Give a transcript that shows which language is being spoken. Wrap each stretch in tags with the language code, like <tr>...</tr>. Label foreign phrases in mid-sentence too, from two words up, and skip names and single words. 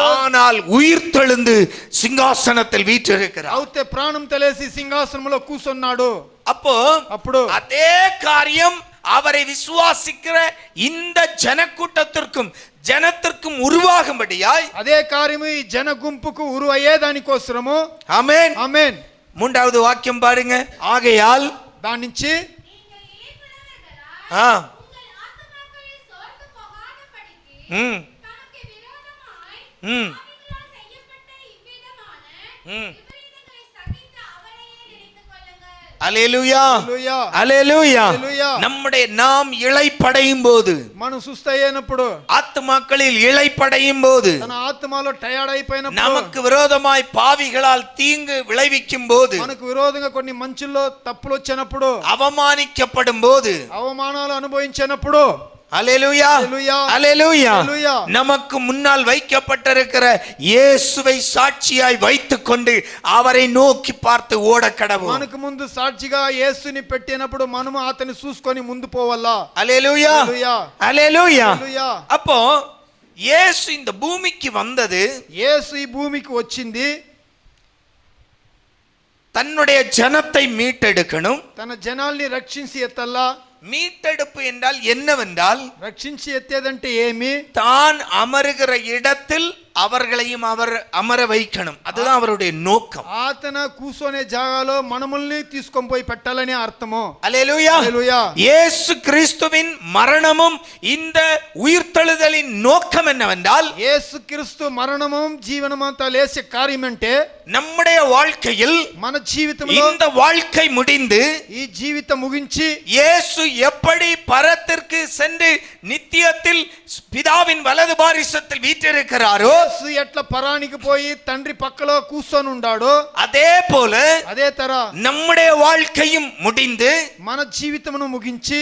<ta>ஆனால் உயிர் தெழுந்து சிங்காசனத்தில் வீற்றிருக்கிறார்.</ta> <te>అవుతే ప్రాణం తెలిసి సింహాసనంలో కూర్చున్నాడు.</te> <ta>அப்போ</ta> <te>అప్పుడు</te> <ta>அதே காரியம் அவரை விசுவாசிக்கிற இந்த ஜனக்கூட்டத்திற்கும் ஜனத்திற்கும் உருவாகும்படியாய்,</ta> <te>అదే కార్యము ఈ జన గుంపుకు ఉరువయ్యే దానికోసము.</te> <ta>ஆமென்.</ta> <te>ఆమేన్.</te> <ta>மூன்றாவது வாக்கியம் பாருங்க. ஆகையால்</ta> <te>దాని నుంచి</te> <ta>ஆ ம் ம் ம் அல்லேலூயா,</ta> <te>హల్లెలూయా,</te> <ta>அல்லேலூயா.</ta> <te>హల్లెలూయా.</te> <ta>நம்முடைய நாம் இளைப்படையும் போது,</ta> <te>మనం సుస్తయ్యేనప్పుడు,</te> <ta>ஆத்துமாக்களில் இளைப்படையும் போது,</ta> <te>తన ఆత్మలో టయర్డ్ అయిపోయినప్పుడు,</te> <ta>நமக்கு விரோதமாய் பாவிகளால் தீங்கு விளைவிக்கும் போது,</ta> <te>మనకు విరోధంగా కొన్ని మంచుల్లో తప్పులు వచ్చినప్పుడు,</te> <ta>அவமானிக்கப்படும் போது,</ta> <te>అవమానాలు అనుభవించినప్పుడు,</te> <ta>அல்லேலூயா, அல்லேலூயா, அல்லேலூயா, அல்லேலூயா. நமக்கு முன்னால் வைக்கப்பட்டிருக்கிற இயேசுவை சாட்சியாய் வைத்துக்கொண்டு அவரை நோக்கி பார்த்து ஓட கடவோம்.</ta> <te>మనకు ముందు సాక్షిగా యేసుని పెట్టినప్పుడు మనము అతన్ని చూసుకొని ముందు పోవాలా.</te> <ta>அல்லேலூயா,</ta> <te>హల్లెలూయా,</te> <ta>அல்லேலூயா.</ta> <te>హల్లెలూయా.</te> <ta>அப்போ இயேசு இந்த பூமிக்கு வந்தது</ta> <te>యేసు ఈ భూమికి వచ్చింది</te> <ta>தன்னுடைய ஜனத்தை மீட்டெடுக்கணும்.</ta> <te>తన జనాల్ని రక్షించి ఎత్తల్లా.</te> <ta>மீட்டெடுப்பு என்றால் என்னவென்றால்,</ta> <te>రక్షించి ఎత్తేదంటే ఏమి?</te> <ta>தான் அமருகிற இடத்தில் அவர்களையும் அவர் அமர வைக்கணும். அதுதான் அவருடைய நோக்கம்.</ta> <te>అతన కూర్చొనే జాగాలో మనముల్ని తీసుకొని పోయి పెట్టాలనే అర్థము.</te> <ta>அல்லேலூயா,</ta> <te>హల్లెలూయా.</te> <ta>இயேசு கிறிஸ்துவின் மரணமும் இந்த உயிர்த்தெழுதலின் நோக்கம் என்னவென்றால்,</ta> <te>యేసు క్రీస్తు మరణము జీవనమంతా లేసే కార్యం అంటే,</te> <ta>நம்முடைய வாழ்க்கையில்</ta> <te>మన జీవితంలో</te> <ta>இந்த வாழ்க்கை முடிந்து</ta> <te>ఈ జీవితం ముగించి</te> <ta>இயேசு எப்படி பரத்திற்கு சென்று நித்தியத்தில் பிதாவின் வலது பாரிசத்தில் வீற்றிருக்கிறாரோ,</ta> <te>యేసు ఎట్లా పరానికి పోయి తండ్రి పక్కలో కూర్చొని ఉన్నాడో,</te> <ta>அதே போல</ta> <te>అదే తర</te> <ta>நம்முடைய வாழ்க்கையும் முடிந்து</ta> <te>మన జీవితమును ముగించి</te>